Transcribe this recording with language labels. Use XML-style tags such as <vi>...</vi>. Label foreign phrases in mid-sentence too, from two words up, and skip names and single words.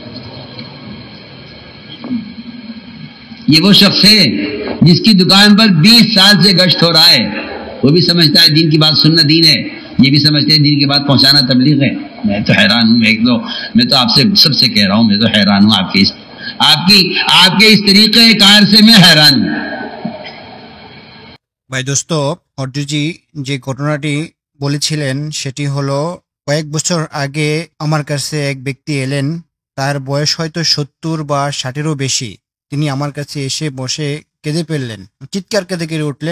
<ur>یہ وہ شخص ہے جس کی دکان پر 20 سال سے گشت ہو رہا ہے. وہ بھی سمجھتا ہے دین کی بات سننا دین ہے, یہ بھی سمجھتے ہیں دین کی بات پہنچانا تبلیغ ہے. میں تو حیران ہوں, میں تو آپ سے سب سے کہہ رہا ہوں, میں تو حیران ہوں آپ کے اس طریقے کار سے میں حیران ہوں.</ur> <bn>ভাই দোস্ত, অর্জুজি যে ঘটনাটি বলেছিলেন সেটি হলো, কয়েক বছর আগে আমার কাছে এক ব্যক্তি এলেন। তার বয়স হয়তো 70 বা 60-এরও বেশি। তিনি আমার কাছে এসে বসে কেঁদে ফেললেন, চিৎকার কেঁদে কেঁদে উঠলেন।</bn>